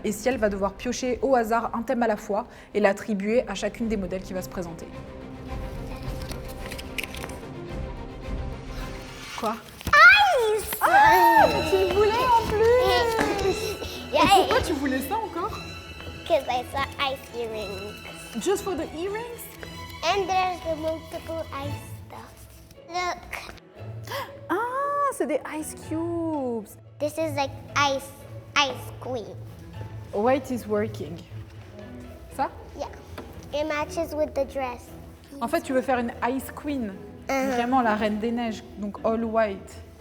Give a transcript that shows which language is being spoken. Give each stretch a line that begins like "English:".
French: Et Ciel va devoir piocher au hasard un thème à la fois et l'attribuer à chacune des modèles qui va se présenter. Quoi? Tu voulais en plus! Et pourquoi tu voulais ça encore?
English: Because I saw ice earrings. Just for the earrings? And there's the multiple ice stuff. Look,
French: Ah, c'est des ice cubes!
English: this is like ice queen. White is working. Ça? Yeah, it matches with the dress.
French: En fait, tu veux faire une ice queen. Vraiment la reine des neiges, donc
English: all white.